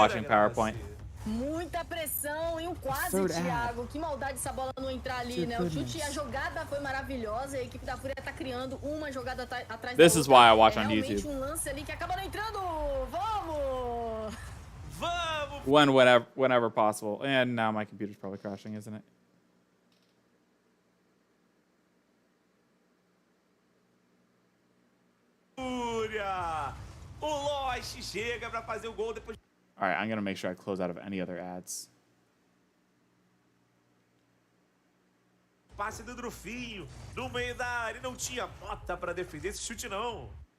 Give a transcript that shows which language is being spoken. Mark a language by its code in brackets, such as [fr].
[en] watching PowerPoint. [pt] Muita pressão e um quase, Thiago. Que maldade essa bola não entrar ali, né? O chute e a jogada foi maravilhosa. A equipe da Fúria tá criando uma jogada atrás da outra. [en] This is why I watch on [pt] realmente [en] YouTube. [pt] Um lance ali que acaba não entrando. Vamos! Vamos! [en] Whenever possible. And now my computer's probably crashing, isn't it? [pt] Fúria! O Lodge chega pra fazer o gol depois. [en] All right, I'm going to make sure I close out of any other ads. [pt] Passe do Trufinho no meio da área. Não tinha bota pra defender esse chute, não.